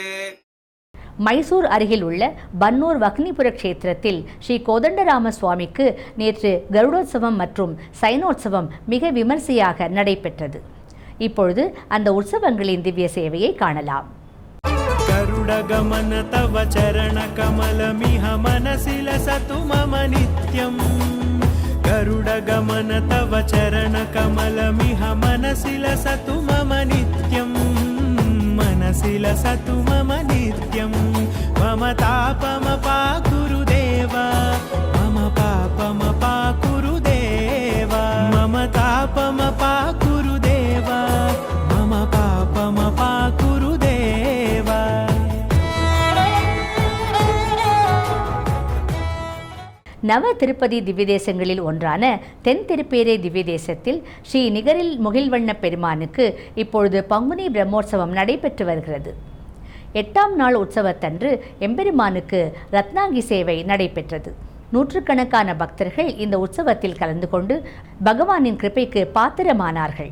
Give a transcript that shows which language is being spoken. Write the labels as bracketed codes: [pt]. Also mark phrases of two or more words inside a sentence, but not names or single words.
[ta] மைசூர் அருகில் உள்ள பன்னூர் வக்னிபுர க்ஷேத்திரத்தில் ஸ்ரீ கோதண்டராம சுவாமிக்கு நேற்று கருடோத்சவம் மற்றும் சைனோத்சவம் மிக விமர்சையாக நடைபெற்றது. இப்பொழுது அந்த உற்சவங்களின் திவ்ய சேவையை காணலாம். [sa] गरुडगमन तव चरणकमलमिह मनसि लसतु मम नित्यम् गरुडगमन तव चरणकमलमिह मनसि लसतु मम नित्यम् मनसि लसतु मम नित्यं मम तापमपाकुरुदेव मम पापमपाकुरुदेव मम तापमपाकुरुदेव मम पापमपाकुरुदेव [ta] நவ திருப்பதி திவ்யதேசங்களில் ஒன்றான தென் திருப்பேரை திவ்யதேசத்தில் ஸ்ரீ நிகரில் முகில்வண்ண பெருமானுக்கு இப்பொழுது பங்குனி பிரம்மோற்சவம் நடைபெற்று வருகிறது. 8ஆம் நாள் உற்சவத்தன்று எம்பெருமானுக்கு ரத்னாங்கி சேவை நடைபெற்றது. நூற்றுக்கணக்கான பக்தர்கள் இந்த உற்சவத்தில் கலந்து கொண்டு பகவானின் கிருபைக்கு பாத்திரமானார்கள்.